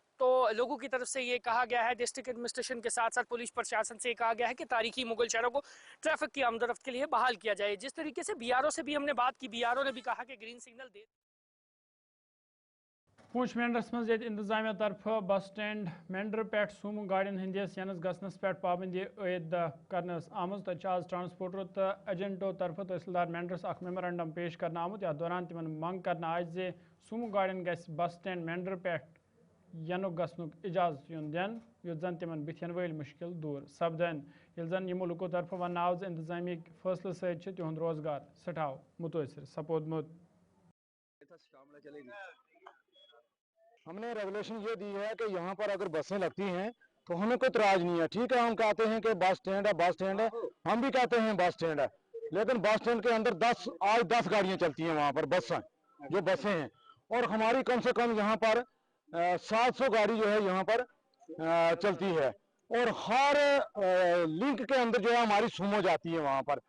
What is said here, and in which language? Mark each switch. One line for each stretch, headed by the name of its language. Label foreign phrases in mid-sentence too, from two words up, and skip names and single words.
Hindi: तो लोगों की तरफ से ये कहा गया है,
English: district administration
Hindi: के साथ साथ पुलिस प्रशासन से कहा गया है कि तारीखी मुगल शहरों को ट्रैफिक की आमदोरफ्त के लिए बहाल किया जाए। जिस तरीके से BRO से भी हमने बात की, BRO ने भी कहा कि
English: green signal
Hindi: दे।
Kashmiri: पूंछ मेंढरस मज इंतजामिया तरफ बस स्टैंड मेंढर पे सूमो गाड़ियों हंदिस यनस गसनस पे पाबंदी आयद करनस आमज तो आज ट्रांसपोर्टरों तो एजेंटों तरफ तहसीलदार मेंढरस अख मेमोरेंडम पेश करना आमुत। या दौरान तिमन मंग करना आज जे सूमो गाड़ियों गस बस स्टैंड मेंढर पे यनुक गसनुक इजाजत युन दिन युत जन तिमन बिथन वल मुश्किल दूर सपदन। यिल जन यमो लुको तरफ वन आव इंतजामी फैसले सत तिहुंद रोजगार सठाव मुतासर सपोदमुत।
Hindi: हमने रेगुलेशन ये दी है कि यहाँ पर अगर बसें लगती हैं तो हमें कोई इतराज नहीं है। ठीक है, हम कहते हैं कि बस स्टैंड है, बस स्टैंड है, हम भी कहते हैं बस स्टैंड है, लेकिन बस स्टैंड के अंदर आज 10 गाड़ियाँ चलती हैं वहाँ पर, बसें हैं, और हमारी कम से कम यहाँ पर 700 गाड़ी जो है यहाँ पर चलती है, और हर लिंक के अंदर जो है हमारी सूमो जाती है वहाँ पर।